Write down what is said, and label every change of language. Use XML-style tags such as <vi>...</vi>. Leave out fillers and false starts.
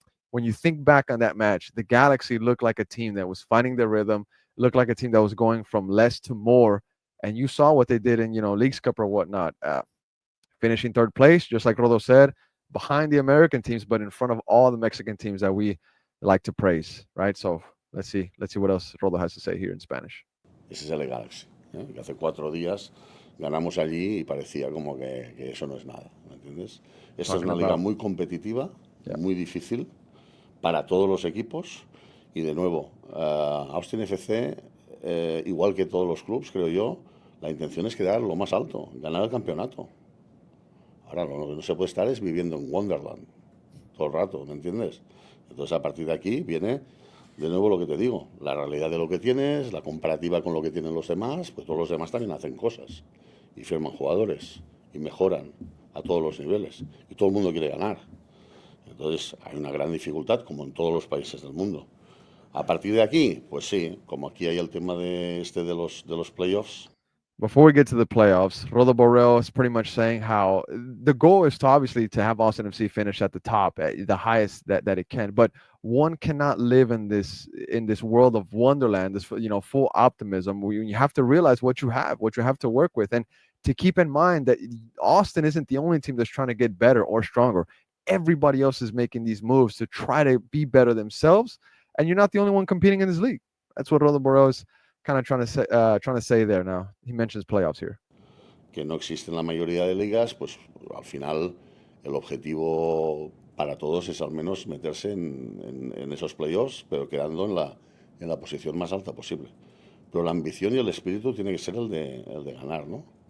<en>When you think back on that match, the Galaxy looked like a team that was finding their rhythm, looked like a team that was going from less to more. And you saw what they did in, Leagues Cup or whatnot, finishing third place, just like Rodo said, behind the American teams, but in front of all the Mexican teams that we like to praise, right? So let's see what else Rodo has to say here in Spanish.</en> <es>Ese es el Galaxy, que hace 4 días ganamos allí y parecía como que eso no es nada, ¿me entiendes? Esta es una liga muy competitiva, muy difícil para todos los equipos y de nuevo, Austin FC, igual que todos los clubes, creo yo, la intención es quedar lo más alto, ganar el campeonato. Ahora lo que no se puede estar es viviendo en Wonderland todo el rato, ¿me entiendes? Entonces a partir de aquí viene de nuevo lo que te digo, la realidad de lo que tienes, la comparativa con lo que tienen los demás, pues todos los demás también hacen cosas y firman jugadores y mejoran a todos los niveles y todo el mundo quiere ganar. Entonces hay una gran dificultad como en todos los países del mundo. A partir de aquí, pues sí, como aquí hay el tema de los playoffs.</es> <en>Before we get to the playoffs, Rodolfo Borrell is pretty much saying how the goal is to obviously to have Austin FC finish at the top, at the highest that it can. But one cannot live in this world of wonderland, this full optimism. You have to realize what you have to work with, and to keep in mind that Austin isn't the only team that's trying to get better or stronger. Everybody else is making these moves to try to be better themselves, and you're not the only one competing in this league. That's what Rodolfo Borrell is kind of trying to say there. Now he mentions playoffs here.</en> <es>Que no existen la mayoría de ligas, pues al final el objetivo para todos es al menos meterse en esos playoffs, pero quedando en la posición más alta posible. Pero la ambición y el espíritu tiene que ser el de ganar, ¿no?</es>